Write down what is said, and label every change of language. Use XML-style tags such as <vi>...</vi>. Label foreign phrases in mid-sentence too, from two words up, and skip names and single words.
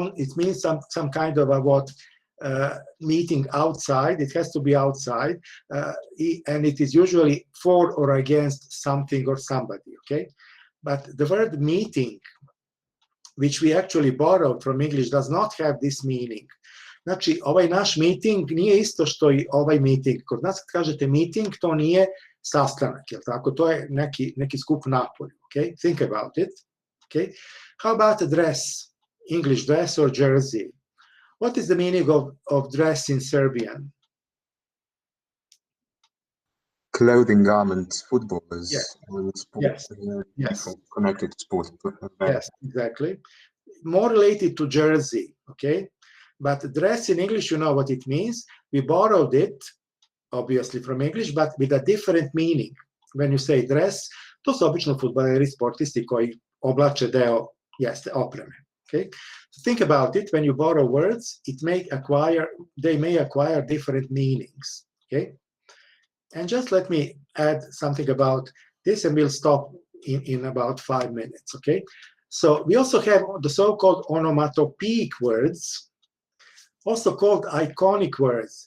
<en>It means some kind of meeting outside. It has to be outside, and it is usually for or against something or somebody, okay? But the word meeting, which we actually borrowed from English, does not have this meaning.</en> <sr>Znači, ovaj naš meeting nije isto što i ovaj meeting. Kod nas kad kažete meeting, to nije sastanak, jel tako? To je neki skup napolju, okay?</sr> <en>Think about it, okay? How about a dress, English dress or jersey? What is the meaning of dress in Serbian? Clothing, garments, footballers, Yes. Sport, Yes. Yes. people connected to sport. Yes, exactly. More related to jersey, okay? But dress in English, you know what it means. We borrowed it, obviously, from English, but with a different meaning. When you say dress,</en> <sr>to su obično fudbaleri, sportisti koji oblače deo, jeste, opreme.</sr> <en>Okay? So think about it. When you borrow words, they may acquire different meanings. Okay? And just let me add something about this, and we'll stop in about 5 minutes. Okay? So we also have the so-called onomatopoeic words, also called iconic words.</en>